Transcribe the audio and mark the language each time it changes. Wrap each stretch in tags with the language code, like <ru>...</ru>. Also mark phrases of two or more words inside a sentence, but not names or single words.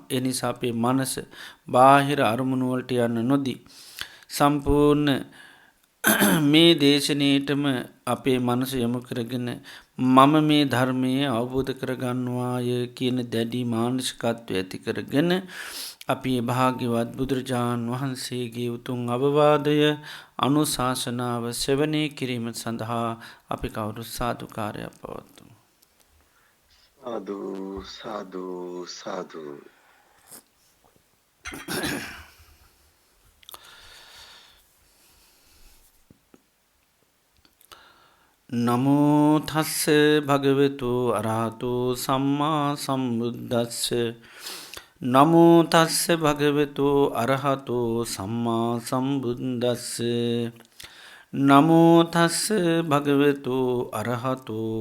<si>ඒ නිසා අපේ මනස බාහිර අරමුණු වලට යන්න නොදී සම්පූර්ණ මේ දේශනයටම අපේ මනස යොමු කරගෙන මම මේ ධර්මයේ අවබෝධ කරගන්නවාය කියන දැඩි මානසිකත්වය ඇති කරගෙන අපි භාග්‍යවත් බුදුරජාණන් වහන්සේගේ උතුම් අවවාදය අනුශාසනාව සෙවනය කිරීම සඳහා අපි කවුරු සාදුකාරයක් පවත්තුමු. සාදු සාදු සාදු.</si> <pi>නමෝ තස්ස භගවතු අරහතු සම්මා සම්බුද්දස්ස නමෝ තස්ස භගවතු අරහතු සම්මා සම්බුද්දස්ස නමෝ තස්ස භගවතු අරහතු</pi>